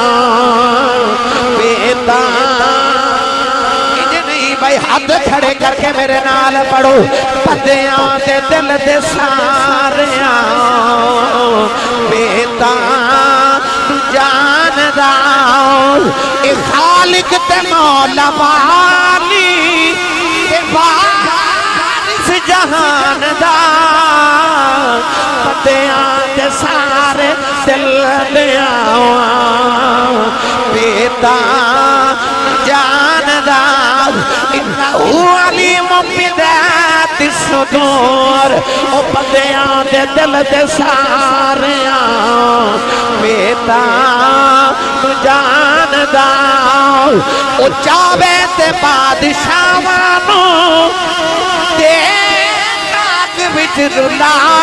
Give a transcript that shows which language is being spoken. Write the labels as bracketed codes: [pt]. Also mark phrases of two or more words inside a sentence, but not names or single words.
[pa] بیتان بھائی ہاتھ کھڑے کر کے میرے نال پڑھو بندیاں دے دل دے ساریاں بیتان جان دا اے خالق تے مولا والی اے وارث جہان دا بندیاں دے سارے دل دیاں بیتان جان دا انہو [ar] علیم بذات الصدور [pa] او بندیاں دے دل دے ساریاں بیتان جان دا او چاوے تے بادشاہانو تے کاک وچ رلا